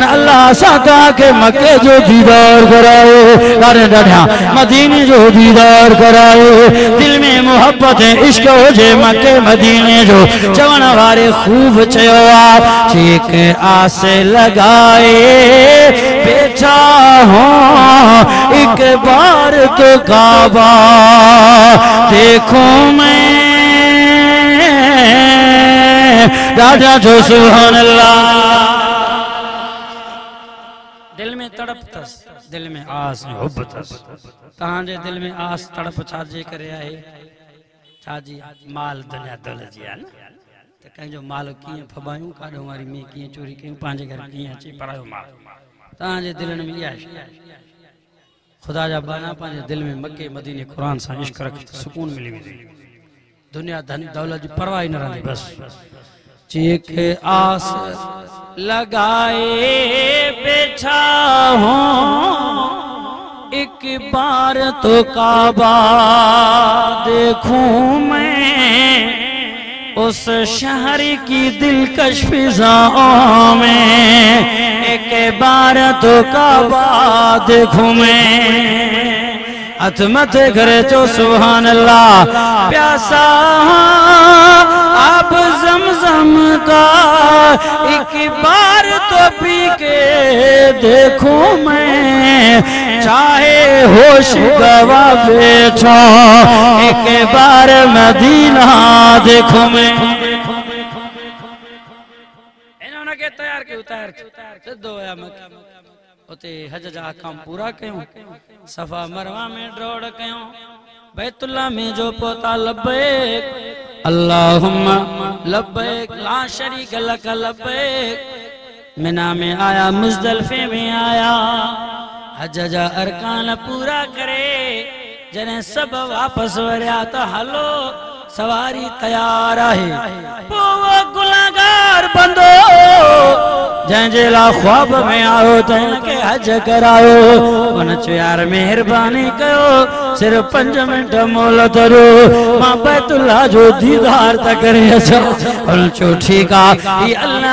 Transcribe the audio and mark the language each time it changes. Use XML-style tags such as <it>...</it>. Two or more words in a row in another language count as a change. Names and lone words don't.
<sd>अल्लाह सादा के मक्के जो दीदार कराओ अरे डाढ़िया मदीने जो दीदार कराओ दिल में मोहब्बत इश्क हो जे मक्के मदीने जो चवण वारे खूब चयो आ</sd> <hi>चीक आस लगाए बेचा हो एक बार तो काबा देखो मैं</hi> <sd>राजा जो</sd> <ar>سبحان الله</ar> <sd>दिल में तड़प तस दिल में आस मोहब्बत तहांजे दिल में आस तड़प छाजे करे आहे छाजी माल दुनिया दौलत जी आहे न त कंहिंजो माल कीअं फबायूं काॾो वारी में कीअं चोरी कयूं पंहिंजे घर कीअं अचे परायो माल तहांजे दिलनि में इहा खुदा जा बाना पंहिंजे दिल में मके मदीने कुरान सां इश्क रख सुकून मिली वेंदी दुनिया धन दौलत जी परवाह ही न रहंदी बस चीख आस</sd> <hi>लगाए बैठा हूँ एक बार तो काबा देखूं मैं उस शहर की दिलकश फिजाओं में एक बार तो काबा देखूं मैं</hi> <sd>हथ मथे करे चो</sd> <ar>سبحان الله</ar> <hi>प्यासा आप ज़मज़म का एक बार तो पी के देखूं मैं चाहे होश गवा बैठो एक बार मदीना देखूं मैं</hi> <sd>इन्होंने के तैयार के उतार सिद्धो होया मक्का उते हज जा काम पूरा कयूं सफा मरवा में ड्रोड़ कयूं बैतुल्लाह में जो पोता</sd> <ar>لبيك اللهم لبيك لا شريك لك لبيك</ar> <sd>मिना में आया मुज़दलिफे में आया हज जा अरकान पूरा करे जने सब वापस वरिया तो हलो सवारी तैयार है वो गुनाहगार बंदो जंहिंजे लाइ ख्वाब में आयो त हिनखे हज करायो उन चयो यार महिरबानी कयो सिर्फ 5 मिनट मोहलत ॾियो मां बैतुल्लाह जो दीदार त करे अचां उन चयो ठीकु आहे ही अल्लाह</sd>